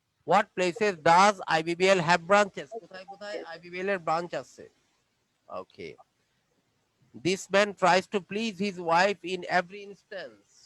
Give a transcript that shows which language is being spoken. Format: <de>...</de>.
<en>what places does IBBL have branches?</en> <bn>কোথায় কোথায় IBBL এর ব্রাঞ্চ আছে?</bn> <en>Okay. This man tries to please his wife in every instance.</en>